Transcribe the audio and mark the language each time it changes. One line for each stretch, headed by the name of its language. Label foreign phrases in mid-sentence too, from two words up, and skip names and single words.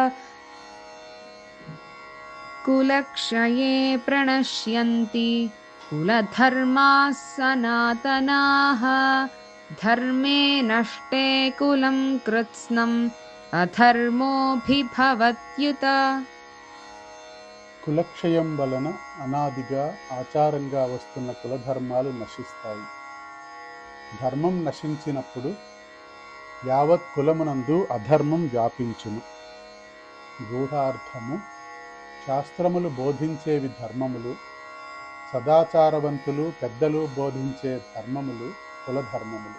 Sanskrit: कुलक्षये प्रणश्यन्ति कुलधर्माः सनातनाः। धर्मे नष्टे कुलं कृत्स्नम् अधर्मोऽभिभवत्युत।
Telugu: కులక్షయం వలన అనాదిగా ఆచారంగా వస్తున్న కులధర్మాలు నశిస్తాయి. ధర్మం నశించినప్పుడు యావత్ కులమునందు అధర్మం వ్యాపించును. గూఢార్థము: శాస్త్రములు బోధించేవి ధర్మములు, సదాచారవంతులు పెద్దలు బోధించే ధర్మములు కులధర్మములు.